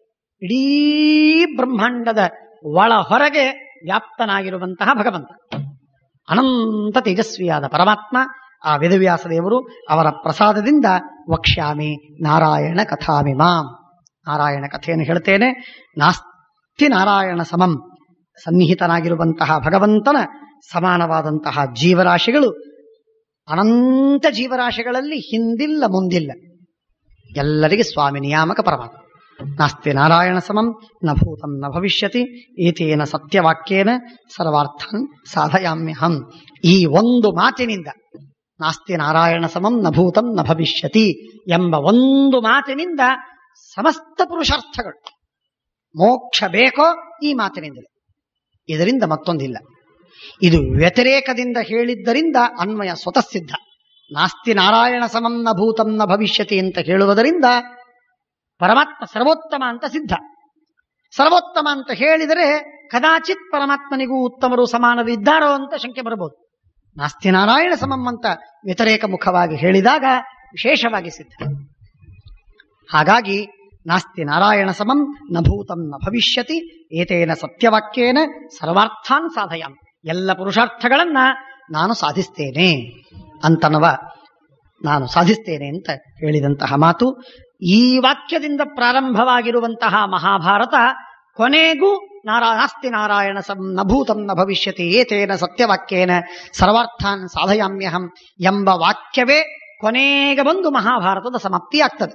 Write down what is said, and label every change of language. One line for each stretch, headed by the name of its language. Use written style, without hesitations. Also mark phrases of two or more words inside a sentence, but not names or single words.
Kannada: ಇಡೀ ಬ್ರಹ್ಮಾಂಡದ ಒಳ ಹೊರಗೆ ವ್ಯಾಪ್ತನಾಗಿರುವಂತಹ ಭಗವಂತ, ಅನಂತ ತೇಜಸ್ವಿಯಾದ ಪರಮಾತ್ಮ ಆ ವೇದವ್ಯಾಸ ದೇವರು ಅವರ ಪ್ರಸಾದದಿಂದ
Sanskrit: ವಕ್ಷ್ಯಾಮಿ ನಾರಾಯಣ ಕಥಾಮಿಮಾಂ,
Kannada: ನಾರಾಯಣ ಕಥೆಯನ್ನು ಹೇಳ್ತೇನೆ.
Sanskrit: ನಾಸ್ತಿ ನಾರಾಯಣ ಸಮಂ,
Kannada: ಸನ್ನಿಹಿತನಾಗಿರುವಂತಹ ಭಗವಂತನ ಸಮಾನವಾದಂತಹ ಜೀವರಾಶಿಗಳು ಅನಂತ ಜೀವರಾಶಿಗಳಲ್ಲಿ ಹಿಂದಿಲ್ಲ ಮುಂದಿಲ್ಲ, ಎಲ್ಲರಿಗೆ ಸ್ವಾಮಿ ನಿಯಾಮಕ ಪರಮಾತ್ಮ.
Sanskrit: ನಾಸ್ತಿ ನಾರಾಯಣ ಸಮಂ ನ ಭೂತಂ ನ ಭವಿಷ್ಯತಿ ಏತೇನ ಸತ್ಯವಾಕ್ಯೇನ ಸರ್ವಾರ್ಥಾನ್ ಸಾಧಯಾಮ್ಯಹಂ.
Kannada: ಈ ಒಂದು ಮಾತಿನಿಂದ
Sanskrit: ನಾಸ್ತಿ ನಾರಾಯಣ ಸಮಂ ನ ಭೂತಂ ನ ಭವಿಷ್ಯತಿ
Kannada: ಎಂಬ ಒಂದು ಮಾತಿನಿಂದ ಸಮಸ್ತ ಪುರುಷಾರ್ಥಗಳು, ಮೋಕ್ಷ ಬೇಕೋ ಈ ಮಾತಿನಿಂದಲೇ, ಇದರಿಂದ ಮತ್ತೊಂದಿಲ್ಲ. ಇದು ವ್ಯತಿರೇಕದಿಂದ ಹೇಳಿದ್ದರಿಂದ ಅನ್ವಯ ಸ್ವತಃ ಸಿದ್ಧ.
Sanskrit: ನಾಸ್ತಿ ನಾರಾಯಣ ಸಮಂ ನ ಭೂತಂ ನ ಭವಿಷ್ಯತಿ
Kannada: ಅಂತ ಹೇಳುವುದರಿಂದ ಪರಮಾತ್ಮ ಸರ್ವೋತ್ತಮ ಅಂತ ಸಿದ್ಧ. ಸರ್ವೋತ್ತಮ ಅಂತ ಹೇಳಿದರೆ ಕದಾಚಿತ್ ಪರಮಾತ್ಮನಿಗೂ ಉತ್ತಮರು ಸಮಾನರು ಇದ್ದಾರೋ ಅಂತ ಶಂಕೆ ಬರಬಹುದು.
Sanskrit: ನಾಸ್ತಿ ನಾರಾಯಣ ಸಮಂ
Kannada: ಅಂತ ವ್ಯತಿರೇಕ ಮುಖವಾಗಿ ಹೇಳಿದಾಗ ವಿಶೇಷವಾಗಿ ಸಿದ್ಧ. ಹಾಗಾಗಿ
Sanskrit: ನಾಸ್ತಿ ನಾರಾಯಣ ಸಮಂ ನ ಭೂತಂ ನ ಭವಿಷ್ಯತಿ ಏತೇನ ಸತ್ಯವಾಕ್ಯೇನ ಸರ್ವಾರ್ಥಾನ್ ಸಾಧಯಾಂ,
Kannada: ಎಲ್ಲ ಪುರುಷಾರ್ಥಗಳನ್ನ ನಾನು ಸಾಧಿಸ್ತೇನೆ ಅಂತನವ, ನಾನು ಸಾಧಿಸ್ತೇನೆ ಅಂತ ಹೇಳಿದಂತಹ ಮಾತು. ಈ ವಾಕ್ಯದಿಂದ ಪ್ರಾರಂಭವಾಗಿರುವಂತಹ ಮಹಾಭಾರತ ಕೊನೆಗೂ
Sanskrit: ನಾಸ್ತಿ ನಾರಾಯಣ ಸಂ ನ ಭೂತಂ ನ ಭವಿಷ್ಯತಿ ಏತೇನ ಸತ್ಯವಾಕ್ಯೇನ ಸರ್ವಾರ್ಥಾನ್ ಸಾಧಯಾಮ್ಯಹಂ
Kannada: ಎಂಬ ವಾಕ್ಯವೇ ಕೊನೆಗೆ ಬಂದು ಮಹಾಭಾರತದ ಸಮಾಪ್ತಿಯಾಗ್ತದೆ.